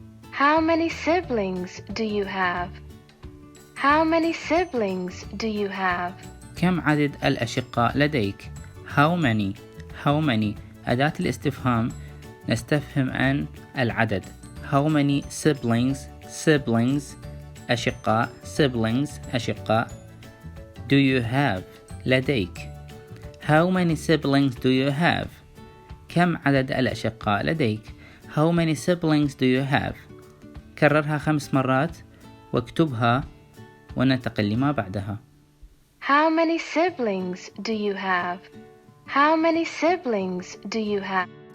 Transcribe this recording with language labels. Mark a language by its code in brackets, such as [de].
[en] How many siblings do you have? How many siblings do you have? [ar] كم عدد الأشقاء لديك؟ [en] How many. How many [ar] أداة الاستفهام نستفهم عن العدد. [en] How many siblings. Siblings [ar] أشقاء. [en] Siblings [ar] أشقاء. [en] Do you have [ar] لديك. [en] How many siblings do you have? [ar] كم عدد الأشقاء لديك؟ [en] How many siblings do you have? [ar] كررها 5 مرات واكتبها وننتقل لما بعدها. [en] How many siblings do you have? How many siblings do you have?